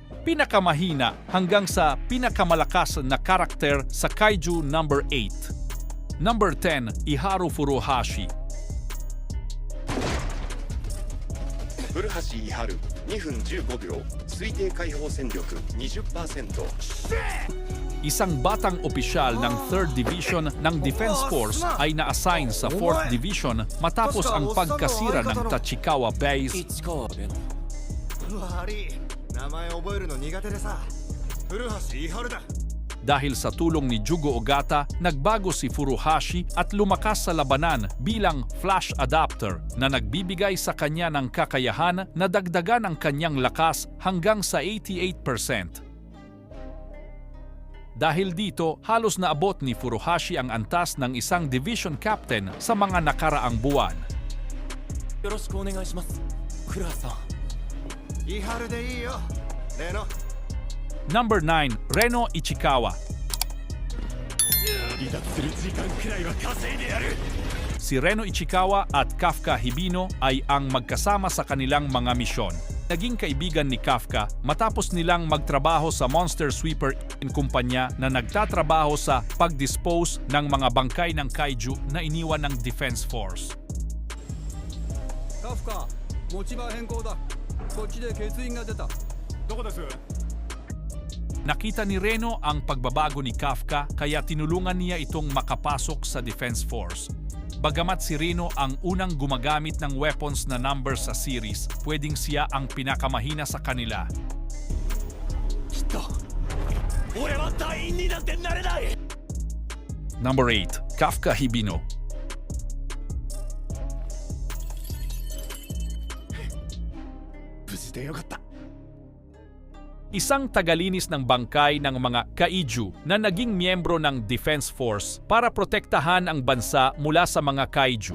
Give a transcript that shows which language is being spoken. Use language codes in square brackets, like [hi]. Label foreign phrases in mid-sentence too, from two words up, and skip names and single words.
[tl] pinakamahina hanggang sa pinakamalakas na karakter sa Kaiju number 8. [en] Number 10, Iharu Furuhashi. [ja] 古橋伊春2分15秒推定解放戦力 20%。 [tl] Isang batang opisyal ng [en] 3rd Division [tl] ng [en] Defense Force [tl] ay na-assign sa [en] 4th Division [tl] matapos ang pagkasira ng Tachikawa Base. [ja] 悪い名前覚えるの苦手でさ古橋伊春だ [tl] Dahil sa tulong ni Jugo Ogata, nagbago si Furuhashi at lumakas sa labanan bilang [en] flash adapter [tl] na nagbibigay sa kanya ng kakayahan na dagdagan ang kanyang lakas hanggang sa 88%. Dahil dito, halos naabot ni Furuhashi ang antas ng isang [en] division captain [tl] sa mga nakaraang buwan. [ja] よろしくお願いしますクラさん伊春でいいよレノ [en] Number 9, Reno Ichikawa. [ja] 離脱する時間くらいは稼いでやる [tl] Si Reno Ichikawa at Kafka Hibino ay ang magkasama sa kanilang mga misyon. Naging kaibigan ni Kafka matapos nilang magtrabaho sa Monster Sweeper in kumpanya na nagtatrabaho sa pag-dispose ng mga bangkay ng kaiju na iniwan ng Defense Force. [ja] カフカ持ち場変更だこっちで欠員が出たどこです [tl] Nakita ni Reno ang pagbabago ni Kafka kaya tinulungan niya itong makapasok sa Defense Force. Bagamat si Reno ang unang gumagamit ng weapons na number sa series, pwedeng siya ang pinakamahina sa kanila. [ja] きっと俺は隊員になんてなれない [en] Number 8, Kafka Hibino. [tl] Isang tagalinis ng bangkay ng mga kaiju na naging miyembro ng Defense Force para protektahan ang bansa mula sa mga kaiju.